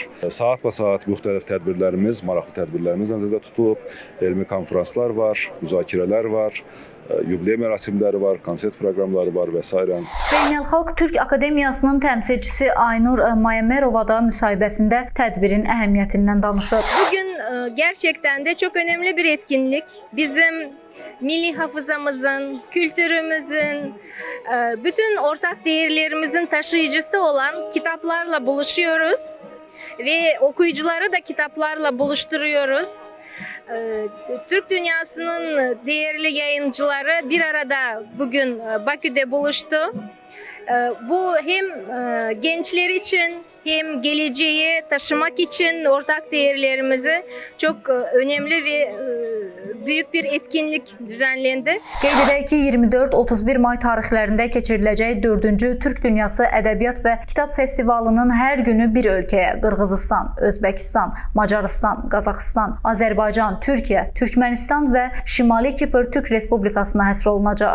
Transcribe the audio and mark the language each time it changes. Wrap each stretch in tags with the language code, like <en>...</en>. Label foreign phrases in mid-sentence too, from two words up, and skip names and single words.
<az>Saat-ba-saat müxtəlif tədbirlərimiz, maraqlı tədbirlərimiz nəzərdə tutulub, elmi konferanslar var, müzakirələr var, yubiley mərasimləri var, konsert proqramları var və s. Beynəlxalq Türk Akademiyasının təmsilçisi Aynur Mayamerova da müsahibəsində tədbirin əhəmiyyətindən danışır.</az> <tr>Bugün gerçekten de çok önemli bir etkinlik. Bizim milli hafızamızın, kültürümüzün, bütün ortak değerlerimizin taşıyıcısı olan kitaplarla buluşuyoruz ve okuyucuları da kitaplarla buluşturuyoruz. Türk dünyasının değerli yayıncıları bir arada bugün Bakü'de buluştu. Bu hem gençler için hem geleceğe taşımak için ortak değerlerimizi çok önemli ve büyük bir etkinlik düzenlendi.</tr> <az>Qeyd edək ki, 24-31 may tarixlərində keçiriləcək 4-cü Türk Dünyası Ədəbiyyat və Kitab Festivalının hər günü bir ölkəyə, Qırğızistan, Özbəkistan, Macarıstan, Qazaxıstan, Azərbaycan, Türkiyə, Türkmənistan və Şimali Kipr Türk Respublikasına həsr olunacaq.</az>